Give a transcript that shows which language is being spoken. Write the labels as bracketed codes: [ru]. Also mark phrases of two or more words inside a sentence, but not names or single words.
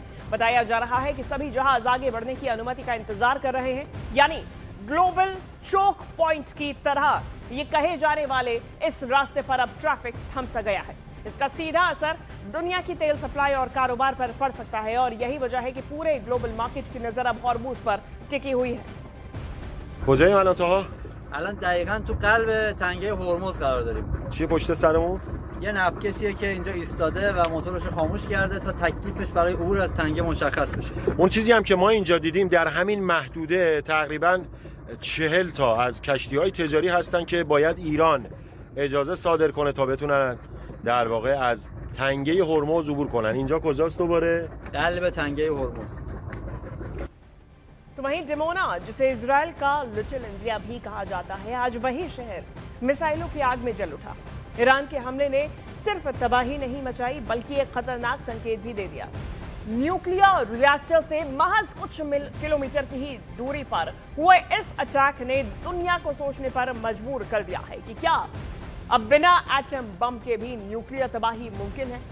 [hi] बताया जा रहा है कि सभी जहाज आगे बढ़ने की अनुमति का इंतजार कर रहे हैं, यानी [en] global choke point [hi] की तरह ये कहे जाने वाले इस रास्ते पर अब ट्रैफिक थम सा गया है। इसका सीधा असर दुनिया की तेल सप्लाई और कारोबार पर पड़ सकता है और यही वजह है कि पूरे [en] global market [hi] की नजर अब हॉर्मुज पर टिकी हुई है। [fa] کجاییم الان تاها؟ الان دقیقاً تو قلب تنگه هرمز قرار داریم. چیه پشت سرمون؟ یه نفتکشیه که اینجا ایستاده و موتورش رو خاموش کرده تا تکلیفش برای عبور از تنگه مشخص بشه. اون چیزی هم که ما اینجا دیدیم در همین محدوده تقریباً 40 تا از کشتی‌های تجاری هستن که باید ایران اجازه صادر کنه تا بتونن در واقع از تنگه هرمز عبور کنن. اینجا کجاست دوباره؟ قلب تنگه هرمز. [hi] तो वहीं डिमोना, जिसे इजराइल का लिटिल इंडिया भी कहा जाता है, आज वही शहर मिसाइलों की आग में जल उठा। ईरान के हमले ने सिर्फ तबाही नहीं मचाई बल्कि एक खतरनाक संकेत भी दे दिया। [en] nuclear reactor [hi] से महज कुछ किलोमीटर की ही दूरी पर हुए इस अटैक ने दुनिया को सोचने पर मजबूर कर दिया है कि क्या अब बिना [en] atom bomb [hi] के भी न्यूक्लियर तबाही मुमकिन है।